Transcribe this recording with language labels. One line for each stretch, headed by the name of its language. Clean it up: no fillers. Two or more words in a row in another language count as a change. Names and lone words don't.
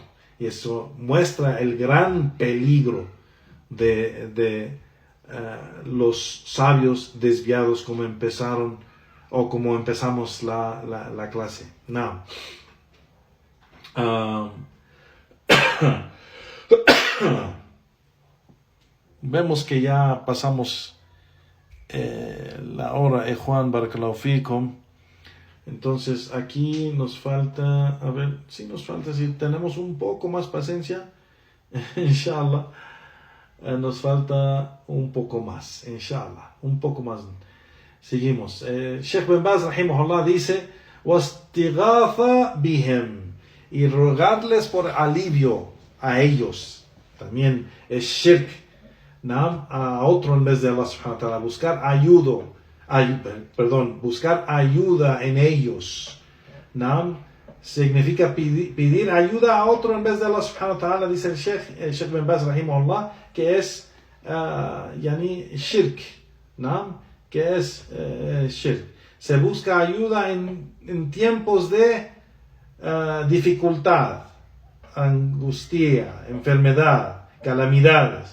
Spanish: Y eso muestra el gran peligro de los sabios desviados, como empezaron o como empezamos la clase. Now, vemos que ya pasamos la hora, Juan,
Arabic: بارك الله فيكم.
Spanish: Entonces aquí nos falta, si tenemos un poco más paciencia, inshallah, nos falta un poco más, inshallah, un poco más. Seguimos. Sheikh bin Baz rahimahullah dice:
Arabic: والاستغاثة بهم,
Spanish: y rogarles por alivio a ellos, también es shirk, ¿no? A otro en vez de Allah
Arabic: سبحانه وتعالى,
Spanish: buscar ayuda en ellos, ¿no? Significa pedir ayuda a otro en vez de Allah
Arabic: سبحانه وتعالى.
Spanish: Dice el Sheikh bin Baz rahimahullah que es yani shirk, ¿no? que es shirk. Se busca ayuda en tiempos de dificultad, angustia, enfermedad, calamidades.